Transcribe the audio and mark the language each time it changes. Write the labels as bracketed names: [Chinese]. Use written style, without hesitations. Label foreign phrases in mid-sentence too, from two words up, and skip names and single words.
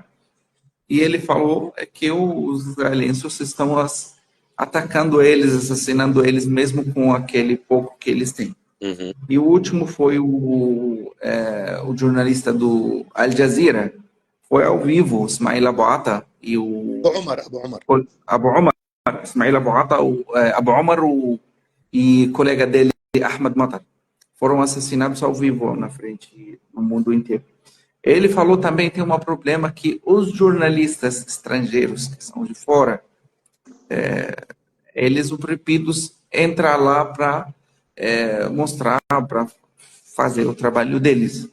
[Portuguese] E ele falou que os israelenses estão atacando eles, assassinando eles, mesmo com aquele pouco que eles têm. Uhum. E o último foi o jornalista do Al Jazeera, foi ao vivo, Ismail Abu Ata e o Abu Omar, Ismail Abu Ata, Abu Omar e colega dele, Ahmed Matar, foram assassinados ao vivo na frente, no mundo inteiro. Ele falou também, tem um problema que os jornalistas estrangeiros que são de fora, eles proibidos entrar lá para mostrar, para fazer o trabalho deles.